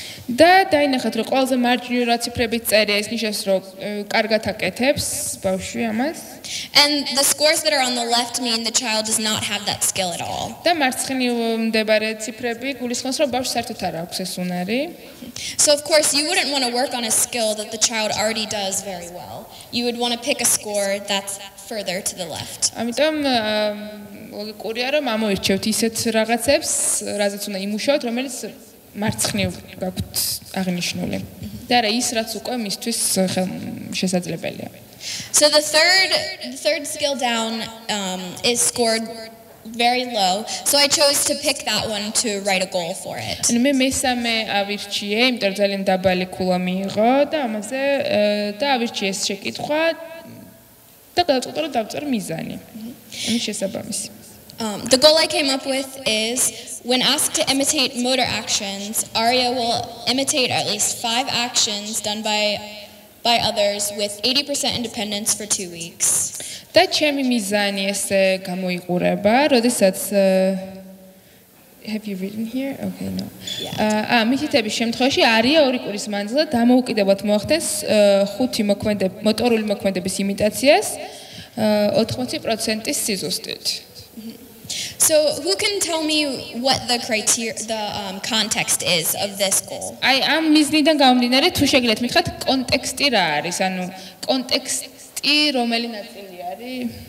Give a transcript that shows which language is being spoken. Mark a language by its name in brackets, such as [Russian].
[Georgian] და დაინახეთ რომ ყველაზე მარჯვნივ რა ციფრებით წერია ის ნიშნავს რომ კარგად აკეთებს ბავშვი ამას. [English] And the scores that are on the left mean the child does not have that skill at all. [Georgian] და მარცხნივ მდებარე ციფრები გულისხმობს რომ ბავშვს საერთოდ არ აქვს ეს უნარი. [English] So of course you wouldn't want to work on a skill that the child already does very well. You would want to pick a score that's further to the left. [Georgian] ამიტომ ლოგიკურია რომ ამოირჩევთ ისეთ რაღაცებს, რაზეც უნდა იმუშაოთ, რომელიც მარცხნივ გაქვთ აღნიშნული. და რა ის რაც უკვე მისთვის შესაძლებელია. [English] So the third skill down is scored very low. So I chose to pick that one to write a goal for it. [Georgian] ანუ მე მესამე ავირჩიე, იმიტომ რომ ძალიან დაბალი ქულა მიიღო და ამაზე და ავირჩიე ეს შეკითხვა და გადაწყვეტა რომ დავწერ მიზანი. ამის შესაბამისი. [English] The goal I came up with is when asked to imitate motor actions, Arya will imitate at least 5 actions done by others with 80% independence for 2 weeks. [Georgian] და ჩემი მიზანი ესე გამოიყურება, როდესაც [English] have you written here? Okay, no. [Georgian] მითითების შემთხვევაში არია 2 კვირის მანძილზე დამოუკიდებლად მოახდენს 5 მოტორული მოქმედების იმიტაციას 80% სიზუსტით. [English] So who can tell me what the context is of this goal? [Georgian] აი ამ მიზნიდან გამომდინარე თუ შეგიძლიათ მითხრათ კონტექსტი რა არის? ანუ კონტექსტი რომელი ნაწილი არის?